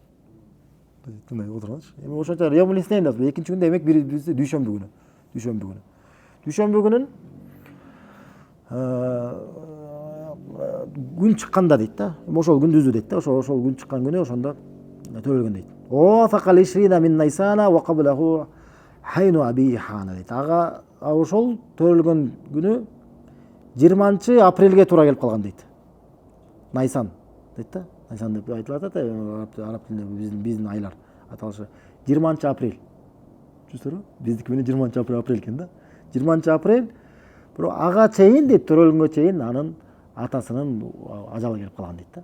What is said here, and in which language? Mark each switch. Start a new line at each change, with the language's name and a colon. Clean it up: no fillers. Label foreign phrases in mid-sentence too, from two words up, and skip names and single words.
Kyrgyz: Тыңдай отурганчы. Эми ошончо
Arabic: يوم الاثنين
Kyrgyz: деп экинчи күн демек бизде дүйшөмбү күнү. Дүйшөмбү күнү. Дүйшөмбү күнүн күн чыкканда дейт да. Ошол күндүзү дейт да. Ошол күн чыккан күнү ошондо төрөлгөн дейт.
Arabic: أو فاق العشرين من نيسان وقبله حين أبيه حانا дейт.
Kyrgyz: Ага ошол төрөлгөн күнү 20-апрелге туура келип калган дейт. Найсан дейт да. Найсан деп айтылат да, араб тилинде биздин айлар аталышы 20-апрель. Түшүнүңүзбү? Биздики менен 20-апрель экен да. 20-апрель бирок ага чейин дейт, төрөлгөнгө чейин анын атасынын ажалы келип калган дейт да.